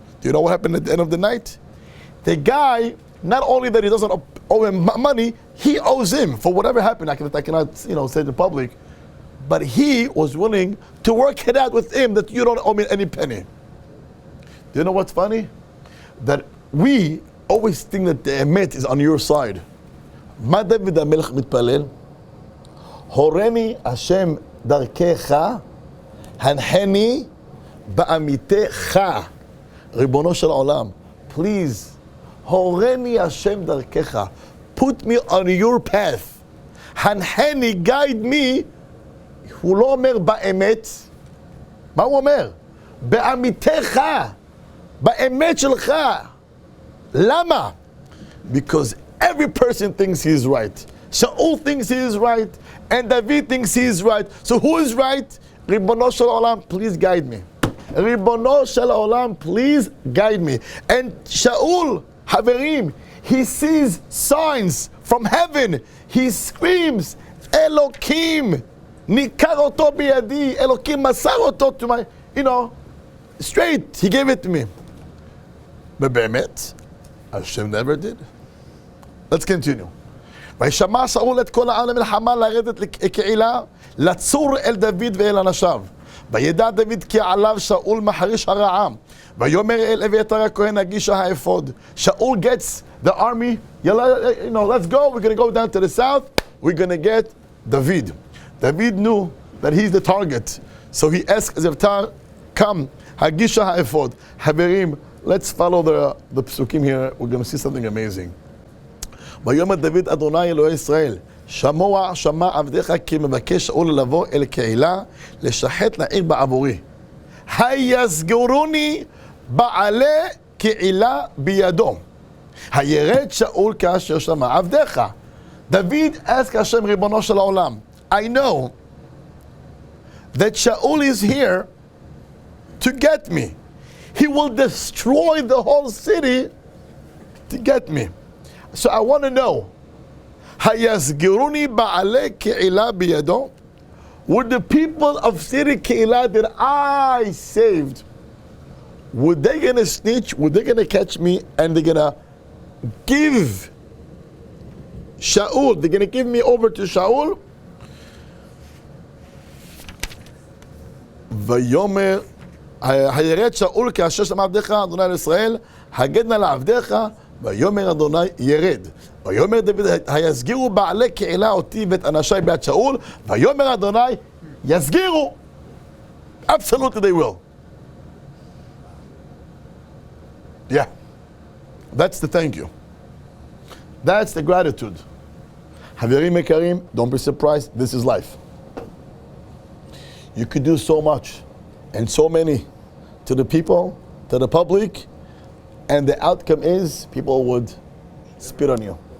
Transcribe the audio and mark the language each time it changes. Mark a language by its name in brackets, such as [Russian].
[English] Do you know what happened at the end of the night? The guy, not only that he doesn't owe him money, he owes him for whatever happened. I cannot, say to the public, but he was willing to work it out with him that you don't owe me any penny. Do you know what's funny? That we always think that the emet is on your side. [Hebrew] מה דוד המלך מתפלל? הורני השם דרכך, הנחני בעמיתך, ריבונו של עולם. [English] Please, [Hebrew] הורני השם דרכך. [English] Put me on your path. [Hebrew] הנחני, [English] guide me. [Hebrew] הוא לא אומר באמת. מה הוא אומר? בעמיתך. באמת שלך. למה? [English] Because every person thinks he is right. Shaul thinks he is right, and David thinks he is right. So who is right? Ribono shel olam, please guide me. Ribono shel olam, please guide me. And Shaul, Haverim, he sees signs from heaven. He screams, [Hebrew] Elokim, nikar oto biyadi. [English] Elokim [Hebrew] masar oto [English] to my, straight. He gave it to me. But be'emet, Hashem never did. Let's continue. [Hebrew] וישמע שאול את כל העם למלחמה לרדת לקהילה, לצור אל דוד ואל אנשיו. וידע דוד כי עליו שאול מחריש הרעה. ויאמר אל אביתר הכהן הגישה האפוד. [English] Shaul gets the army, let's go, we're going to go down to the south, we're going to get David. David knew that he's the target. So he asked Abiathar, come, [Hebrew] הגישה האפוד. [English] Haverim, let's follow the psukim here. We're going to see something amazing. [Hebrew] ויאמר דוד אדוני אלוהי ישראל, שמע עבדיך כי מבקש שאול לבוא אל קהילה, לשחט לעיר בעבורי. היסגרוני בעלי קהילה בידו. הירד שאול כאשר שמע עבדיך. [English] David asked Hashem, [Hebrew] ריבונו של העולם, [English] I know that Shaul is here to get me. He will destroy the whole city to get me. So I want to know, [Hebrew] hayasgiruni ba'ale ke'ilah biyado? [English] Would the people of city Kehillah that I saved, would they gonna snitch? Would they gonna catch me and they're gonna give Shaul? They're gonna give me over to Shaul? [Hebrew] ויאמר הירד שאול כאשר שמע עבדיך אדוני אל ישראל הגד נא לעבדיך ויאמר אדוני ירד ויאמר דוד היסגירו בעלי קהילה אותי ואת אנשי ביד שאול ויאמר אדוני יסגירו. [English] Absolutely they will. Yeah, that's the thank you. That's the gratitude. [Hebrew] חברים יקרים, [English] don't be surprised, this is life. You could do so much and so many to the people, to the public, and the outcome is people would spit on you.